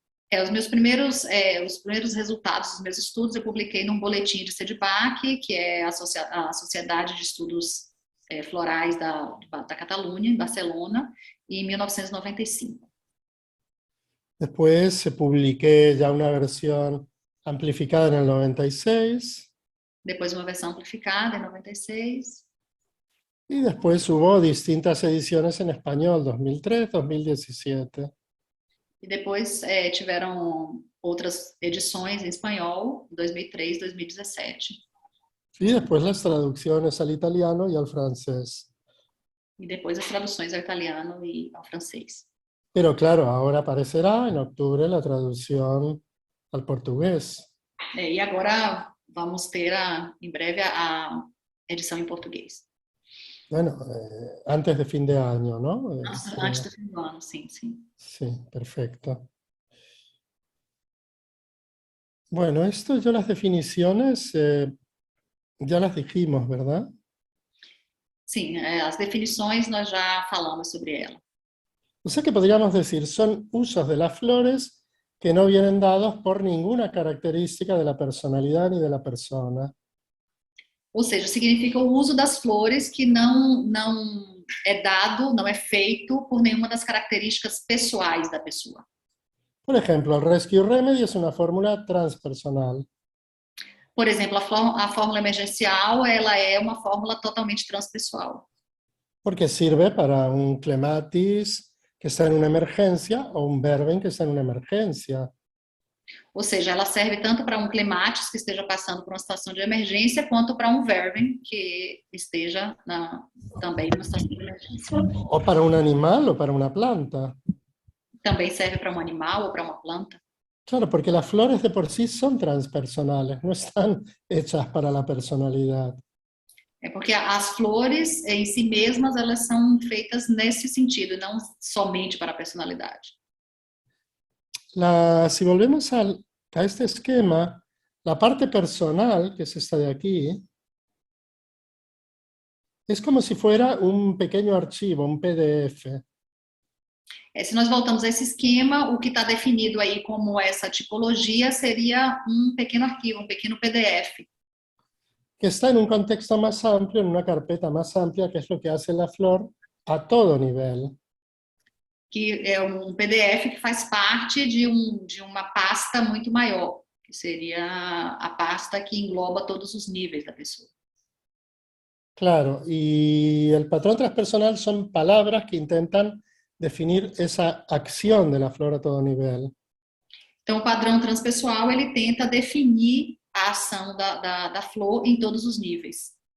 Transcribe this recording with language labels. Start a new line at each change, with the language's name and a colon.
Portuguese: Os primeiros resultados dos meus estudos eu publiquei num boletim de SEDIVAC, que é a Sociedade de Estudos Florais da Catalunha, em Barcelona, em 1995.
Spanish: Después publiqué ya una versión amplificada en el 96.
Portuguese: Depois uma versão amplificada em 96.
Spanish: Y después hubo distintas ediciones en español, 2003, 2017.
Portuguese: E depois tiveram outras edições em espanhol, 2003, 2017.
Spanish: Y después las traducciones al italiano y al francés.
Portuguese: E depois as traduções ao italiano e ao francês.
Spanish: Pero claro, ahora aparecerá en octubre la traducción al portugués.
Portuguese: E agora vamos ter em breve a edição em português.
Spanish: Bueno, antes de fin de año, ¿no?
Portuguese: Antes do fim do ano, sim, sim.
Spanish: Sí, perfecto. Bueno, esto yo las definiciones ya las dijimos, ¿verdad?
Portuguese: Sim, as definições nós já falamos sobre ela.
Spanish: O sea que podríamos decir, son usos de las flores que no vienen dados por ninguna característica de la personalidad ni de la persona.
Portuguese: Ou seja, significa o uso das flores que não é dado, não é feito por nenhuma das características pessoais da pessoa.
Spanish: Por ejemplo, el Rescue Remedy es una fórmula transpersonal.
Portuguese: Por exemplo, a fórmula emergencial, ela é uma fórmula totalmente transpessoal.
Spanish: Porque sirve para un clematis que está en una emergencia o un verben que está en una emergencia.
Portuguese: Ou seja, ela serve tanto para um clematis que esteja passando por uma situação de emergência, quanto para um verben que esteja também numa situação de emergência.
Spanish: O para un animal o para una planta.
Portuguese: Também serve para um animal ou para uma planta.
Spanish: Claro, porque las flores de por sí son transpersonales, no están hechas para la personalidad.
Portuguese: É porque as flores em si mesmas, elas são feitas nesse sentido, não somente para a personalidade.
Spanish: Si volvemos a este esquema, la parte personal, que es esta de aquí, es como si fuera un pequeño archivo, un PDF.
Portuguese: Se nós voltamos a esse esquema, o que está definido aí como essa tipologia seria um pequeno arquivo, um pequeno PDF.
Spanish: Que está en un contexto más amplio, en una carpeta más amplia, que es lo que hace la flor a todo nivel.
Portuguese: Que é um PDF que faz parte de uma pasta muito maior, que seria a pasta que engloba todos os níveis da pessoa.
Spanish: Claro, y el patrón transpersonal son palabras que intentan definir esa acción de la flor a todo nivel.
Portuguese: Então, o padrão transpessoal, ele tenta definir a ação da flor em todos os níveis.